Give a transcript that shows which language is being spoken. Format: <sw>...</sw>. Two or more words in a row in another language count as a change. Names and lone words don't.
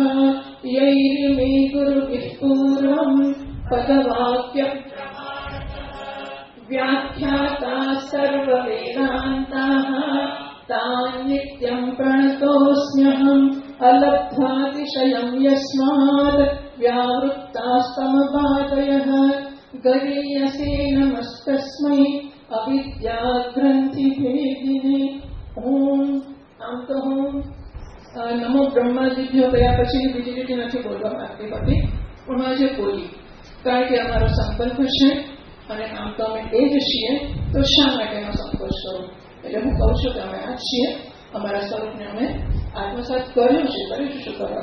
<sa>यैरिमे गुरुभिः पूर्वम् पदवाक्यप्रमाणतः व्याख्याता सर्ववेदान्ताः तान् नित्यं प्रणतोऽस्म्यहम्. अलभ्य बद्धातिशयं यस्मात् व्यावृत्तास्तमबाधयः गरीयसे नमस्तस्मै अविद्याग्रन्थिभेदिने।</sa> <gu>ओम આમ તો હું</gu> <sa>નમો બ્રહ્માદિભ્યો</sa> <gu>કયા પછી બીજી રીતે નથી બોલવા માંગતી હતી, પણ આજે બોલી, કારણ કે અમારો સંકલ્પ છે અને આમ તો અમે એ જ છીએ, તો શા માટે એનો સંકોચ કરો? એટલે હું કહું છું કે અમે આ જ છીએ, અમારા સ્વરૂપને અમે આત્મસાત કર્યું છે, કરીશું કરવા.</gu>